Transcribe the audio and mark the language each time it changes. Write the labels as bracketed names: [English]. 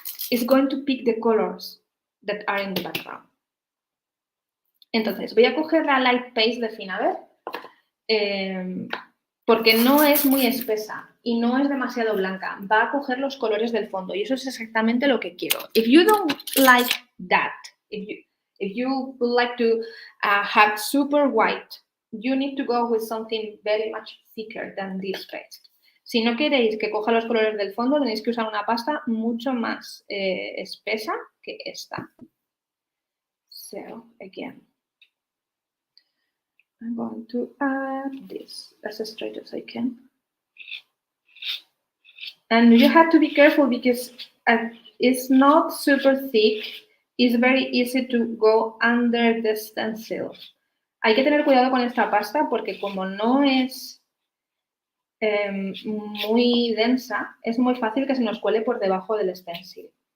[English] It's going to pick the colors that are in the background. [Spanish] Entonces, voy a coger la light paste de Finnabair porque no es muy espesa y no es demasiado blanca. Va a coger los colores del fondo y eso es exactamente lo que quiero. [English] If you don't like that, if you would like to have super white, you need to go with something very much thicker than this paste. [Spanish] Si no queréis que coja los colores del fondo, tenéis que usar una pasta mucho más espesa que esta. [English] So, again, I'm going to add this as straight as I can. And you have to be careful because it's not super thick. It's very easy to go under the stencil. [Spanish] Hay que tener cuidado con esta pasta porque como no es muy densa, es muy fácil que se nos cuele por debajo del stencil.